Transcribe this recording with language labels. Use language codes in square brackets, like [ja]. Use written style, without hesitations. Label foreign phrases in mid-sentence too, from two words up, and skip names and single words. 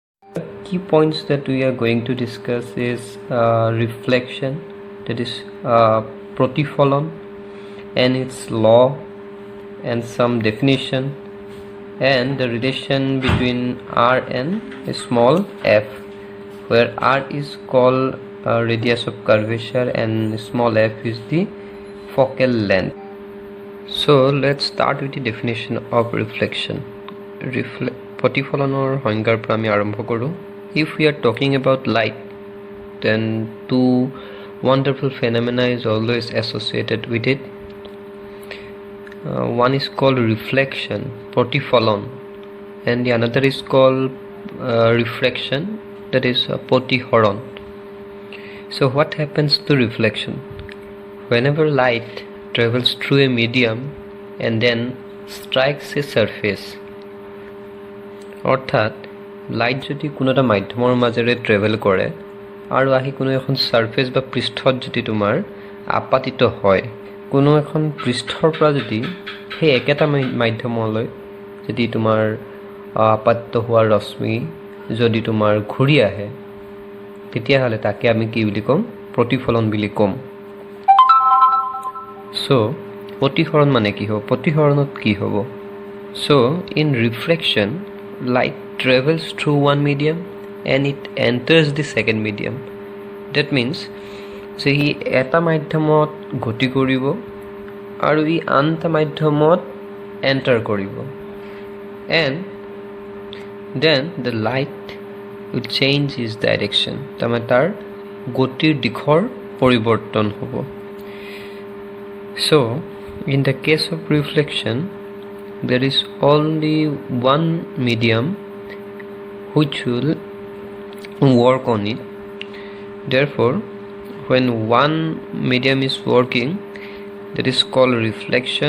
[en] Key points that we are going to discuss is reflection, that is protifolon and its law and some definition, and the relation between R and a small f, where R is called radius of curvature and small f is the focal length. So let's start with the definition of reflection. [as] Protifolonor সংজ্ঞাৰ পৰা আমি আৰম্ভ কৰোঁ. [en] If we are talking about light, then two wonderful phenomena is always associated with it. One is called reflection, protifolon, and the another is called refraction, that is protihoron. So what happens to reflection? Whenever light travels through a medium and then strikes a surface, [as] অর্থাৎ লাইট যদি কোনো এটা মাধ্যমৰ মাজেৰে ট্ৰেভেল কৰে আৰু আহি কোনো এখন সাৰফেস বা পৃষ্ঠত যদি তোমাৰ আপাতিত হয়, কোনো এখন পৃষ্ঠৰ পৰা যদি সেই একেটা মাধ্যমলৈ যদি তোমাৰ আপাতিত হোৱা ৰশ্মি যদি তোমাৰ ঘূৰি আহে, তেতিয়াহ'লে তাকে আমি কি বুলি ক'ম? প্ৰতিফলন বুলি ক'ম. সো প্ৰতিহৰণ মানে কি হ'ব? প্ৰতিহৰণত কি হ'ব? [en] So in reflection, light travels through one medium and it enters the second medium. That means [as] যে ই এটা মাধ্যমত গতি কৰিব আৰু ই আন এটা মাধ্যমত এণ্টাৰ কৰিব, [en] and then the light will change its direction. [as] তাৰমানে তাৰ গতিৰ দিশৰ পৰিৱৰ্তন হ'ব. [en] So in the case of reflection, there is only one medium which will work on it. Therefore, when one medium is working, that is called reflection.